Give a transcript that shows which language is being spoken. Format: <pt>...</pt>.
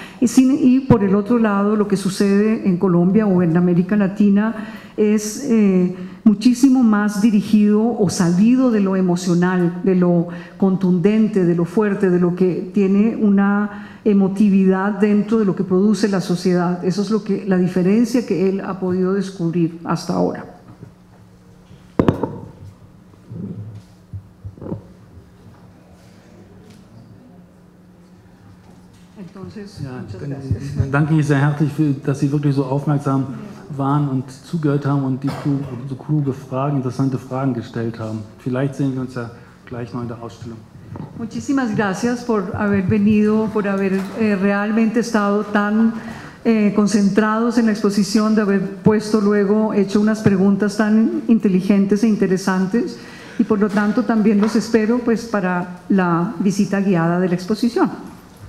<es>Y por el otro lado, lo que sucede en Colombia o en América Latina es muchísimo más dirigido o salido de lo emocional, de lo contundente, de lo fuerte, de lo que tiene una emotividad dentro de lo que produce la sociedad. Eso es la diferencia que él ha podido descubrir hasta ahora. Entonces, muchas gracias.</es> <de>Danke Ihnen sehr herzlich, dass Sie wirklich so aufmerksam waren und zugehört haben und so kluge Fragen, interessante Fragen gestellt haben. Vielleicht sehen wir uns ja gleich noch in der Ausstellung.</de> <es>Muchísimas gracias por haber venido, por haber realmente estado tan concentrados en la exposición, de haber hecho unas preguntas tan inteligentes e interesantes, y por lo tanto también los espero pues para la visita guiada de la exposición.</es>